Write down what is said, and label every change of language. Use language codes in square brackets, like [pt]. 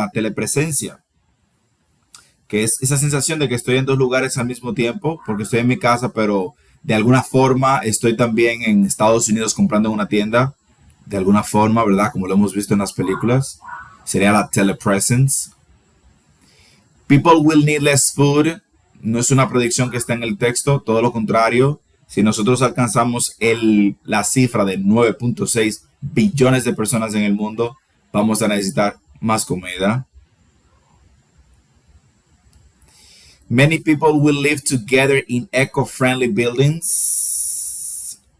[es] De la telepresencia, que es esa sensación de que estoy en 2 lugares al mismo tiempo, porque estoy en mi casa, pero de alguna forma estoy también en Estados Unidos comprando en una tienda, de alguna forma, ¿verdad? Como lo hemos visto en las películas, sería la telepresence. [en] People will need less food. [es] No es una predicción que está en el texto, todo lo contrario. Si nosotros alcanzamos la cifra de 9.6 billones de personas en el mundo, vamos a necesitar más comida. [en] Many people will live together in eco-friendly buildings.